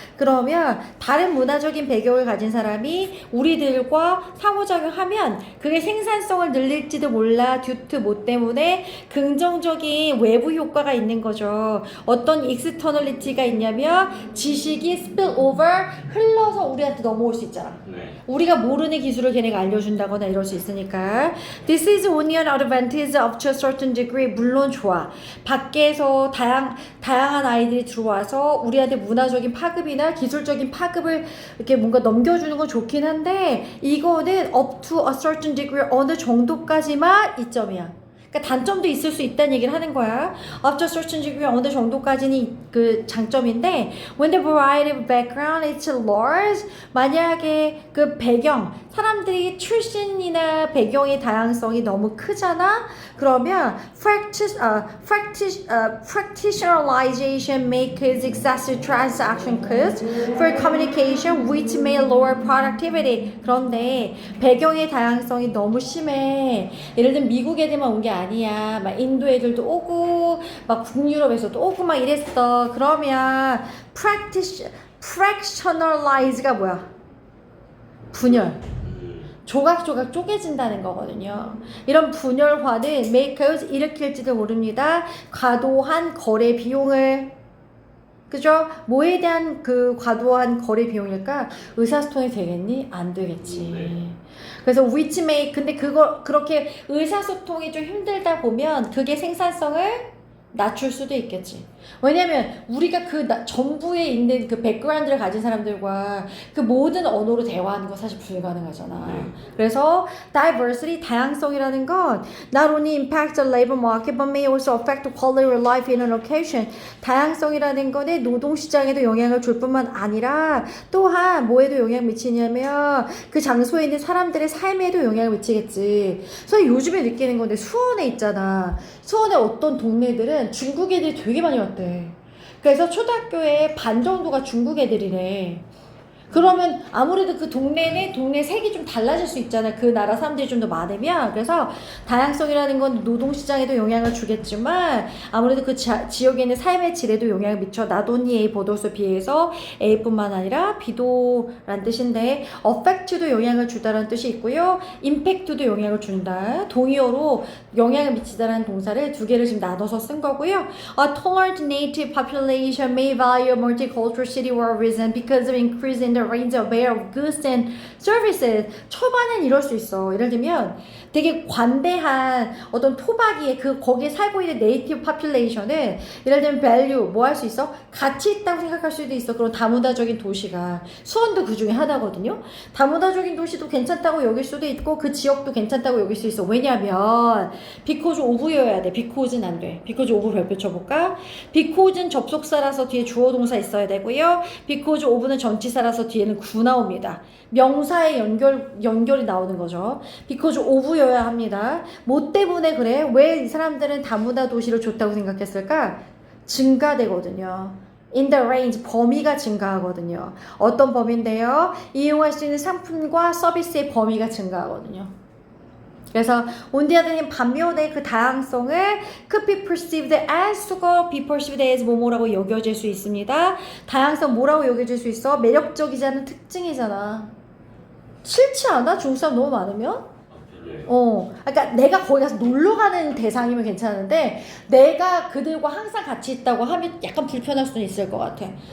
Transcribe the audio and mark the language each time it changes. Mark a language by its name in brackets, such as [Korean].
[Korean] 그러면 다른 문화적인 배경을 가진 사람이 우리들과 상호작용하면 그게 생산성을 늘릴지도 몰라. 듀트 뭐 때문에 긍정적인 외부 효과가 있는 거죠. 어떤 익스터널리티가 있냐면 지식이 스필오버 흘러서 우리한테 넘어올 수 있잖아. 우리가 모르는 기술을 걔네가 알려준다거나 이럴 수 있으니까. [English] This is only an advantage up to a certain degree. [Korean] 물론 좋아. 밖에서 다양한 아이들이 들어와서 우리한테 문화적인 파급이나 기술적인 파급을 이렇게 뭔가 넘겨주는 건 좋긴 한데 이거는 up to a certain degree 어느 정도까지만 이점이야. 그러니까 단점도 있을 수 있다는 얘기를 하는 거야. Up to a certain degree 어느 정도까지는 그 장점인데 when the variety of background is large 만약에 그 배경 사람들이 출신이나 배경의 다양성이 너무 크잖아. [English] 그러면 fractionalization makes excessive transaction costs for communication which may lower productivity. [Korean] 그런데 배경의 다양성이 너무 심해. 예를 들면 미국 애들만 온 게 아니야. 막 인도 애들도 오고 막 북유럽에서도 오고 막 이랬어. 그러면 fractionalize가 뭐야? 분열. 조각조각 쪼개진다는 거거든요. 이런 분열화는 makers 일으킬지도 모릅니다. 과도한 거래 비용을 그죠? 뭐에 대한 그 과도한 거래 비용일까? 의사소통이 되겠니? 안 되겠지. 그래서 which may 근데 그렇게 의사소통이 좀 힘들다 보면 그게 생산성을 낮출 수도 있겠지. 왜냐면 우리가 그 전부에 있는 그 백그라운드를 가진 사람들과 그 모든 언어로 대화하는 건 사실 불가능하잖아. [English] 그래서 diversity, 다양성이라는 건 not only impacts the labor market but may also affect the quality of life in a location. [Korean] 다양성이라는 거는 노동시장에도 영향을 줄 뿐만 아니라 또한 뭐에도 영향을 미치냐면 그 장소에 있는 사람들의 삶에도 영향을 미치겠지. 그래서 요즘에 느끼는 건데 수원에 있잖아. 수원의 어떤 동네들은 중국 애들이 되게 많이 왔대. 그래서 초등학교에 반 정도가 중국 애들이래. 그러면 아무래도 그 동네 색이 좀 달라질 수 있잖아. 그 나라 사람들이 좀 더 많으면. 그래서 다양성이라는 건 노동시장에도 영향을 주겠지만 아무래도 그 지역에 있는 삶의 질에도 영향을 미쳐. not only A but also B 에서 A뿐만 아니라 B도라는 뜻인데 affect도 영향을 주다라는 뜻이 있고요. impact도 영향을 준다. 동의어로 영향을 미치다라는 동사를 두 개를 지금 나눠서 쓴 거고요. [English] A tolerant native population may value a multicultural city or region because of increase in the range of goods and services. [Korean] 초반엔 이럴 수 있어. 예를 들면 되게 관대한 어떤 토박이의 거기에 살고 있는 네이티브 파퓰레이션은 예를 들면 value 뭐 할 수 있어? 가치 있다고 생각할 수도 있어. 그런 다문화적인 도시가 수원도 그 중에 하나거든요. 다문화적인 도시도 괜찮다고 여길 수도 있고 그 지역도 괜찮다고 여길 수 있어. 왜냐면 because of여야 돼. because는 안 돼. because of 별표 쳐볼까? because는 접속사라서 뒤에 주어 동사 있어야 되고요. because of는 전치사라서 뒤에는 구 나옵니다. 명사의 연결이 나오는 거죠. because of여야 합니다. 뭐 때문에 그래? 왜 이 사람들은 다문화 도시를 좋다고 생각했을까? 증가되거든요. in the range, 범위가 증가하거든요. 어떤 범위인데요? 이용할 수 있는 상품과 서비스의 범위가 증가하거든요. 그래서 on the other hand, 반면에 그 다양성을 could be perceived as 수거 be perceived as 뭐뭐라고 여겨질 수 있습니다. 다양성 뭐라고 여겨질 수 있어? 매력적이지 않은 특징이잖아. 싫지 않아? 중국 사람 너무 많으면? 그러니까 내가 거기 가서 놀러 가는 대상이면 괜찮은데 내가 그들과 항상 같이 있다고 하면 약간 불편할 수는 있을 것 같아.